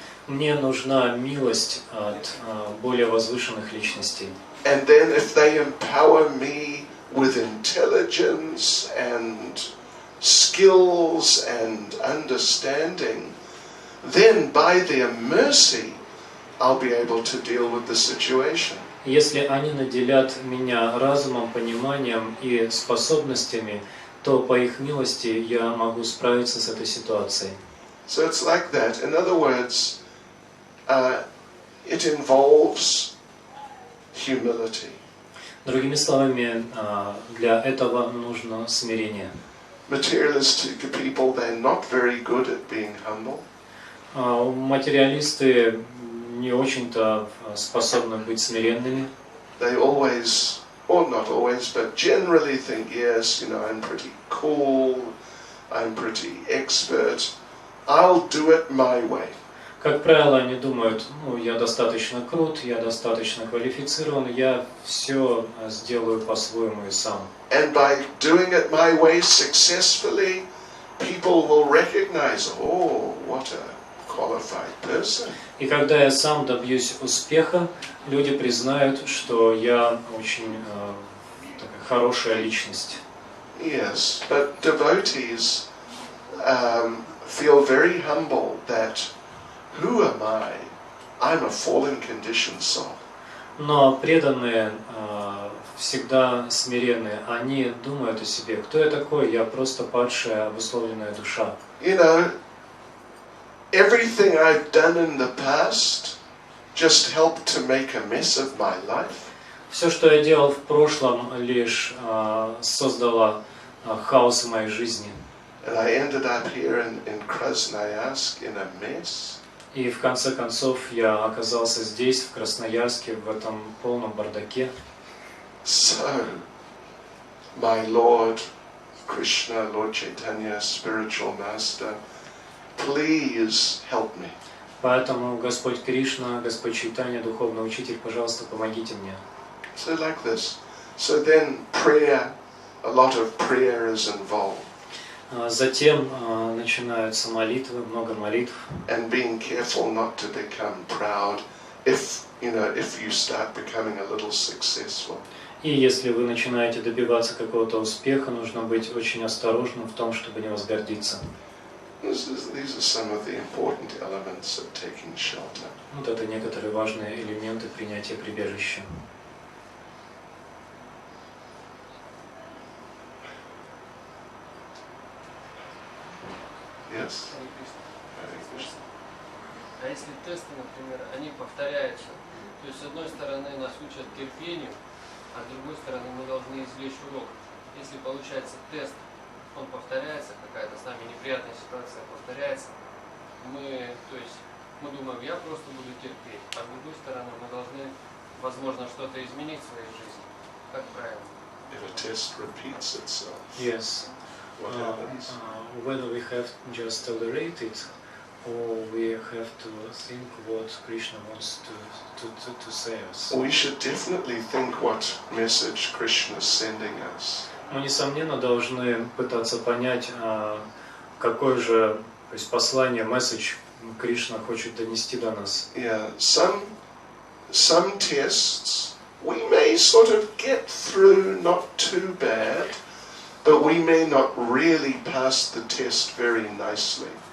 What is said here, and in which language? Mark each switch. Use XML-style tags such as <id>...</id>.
<ru>Мне нужна милость от более возвышенных личностей.</ru> <en>And then if they empower me with intelligence and skills and understanding, then by their mercy I'll be able to deal with the situation.</en> <ru>Если они наделят меня разумом, пониманием и способностями, то по их милости я могу справиться с этой ситуацией.</ru> <en>So it's like that. In other words, it involves humility.</en> <ru>Другими словами, для этого нужно смирение.</ru> <en>Materialistic people, they're not very good at being humble.</en> <ru>Материалисты не очень-то способны быть смиренными.</ru> <en>They always, or not always, but generally think, yes, you know, I'm pretty cool, I'm pretty expert, I'll do it my way.</en> <ru>Как правило, они думают, ну, я достаточно крут, я достаточно квалифицирован, я все сделаю по-своему и сам.</ru> <en>And by doing it my way successfully, people will recognize, oh, what a qualified person.</en> <ru>И когда я сам добьюсь успеха, люди признают, что я очень такая хорошая личность.</ru> <en>Yes, but devotees feel very humble that who am I? I'm a fallen conditioned soul.</en> <ru>Но преданные всегда смиренные, они думают о себе, кто я такой, я просто падшая, обусловленная душа.</ru> <en>You know, everything I've done in the past just helped to make a mess of my life.</en> <ru>Все, что я делал в прошлом, лишь создало хаос в моей жизни.</ru> <en>And I ended up here in Krasnoyarsk in a mess.</en> <ru>И в конце концов я оказался здесь, в Красноярске, в этом полном бардаке.</ru> <en>So, my Lord Krishna, Lord Chaitanya, spiritual master, please help me.</en> <ru>Поэтому Господь Кришна, Господь Чайтанья, духовный учитель, пожалуйста, помогите мне.</ru> <en>So like this. So then prayer, a lot of prayer is involved.</en> <ru>Затем начинаются молитвы, много молитв.</ru> <en>And being careful not to become proud if you start becoming a little successful.</en> <ru>И если вы начинаете добиваться какого-то успеха, нужно быть очень осторожным в том, чтобы не возгордиться.</ru> <en>These are some of the important elements of taking shelter.</en> <ru>Вот это некоторые важные элементы принятия прибежища.</ru> <en>Yes.</en> <ru>Харе Кришна.</ru> <en>Hare Krishna.</en> <ru>А если тесты, например, они повторяются, то есть с одной стороны нас учат терпению, а с другой стороны мы должны извлечь урок. Если получается тест, он повторяется, какая-то с нами неприятная ситуация повторяется, мы думаем, я просто буду терпеть, а с другой стороны мы должны, возможно, что-то изменить в своей жизни. Как правильно?</ru> <en>If a test repeats itself, Yes. what happens? Whether we have just tolerate it, or we have to think what Krishna wants to say us. We should definitely think what message Krishna is sending us.</en> <ru>Мы, несомненно, должны пытаться понять, какое же, то есть послание, месседж Кришна хочет донести до нас.</ru> <en>Yeah, some tests we may sort of get through not too bad, but we may not really pass the test very nicely.</en>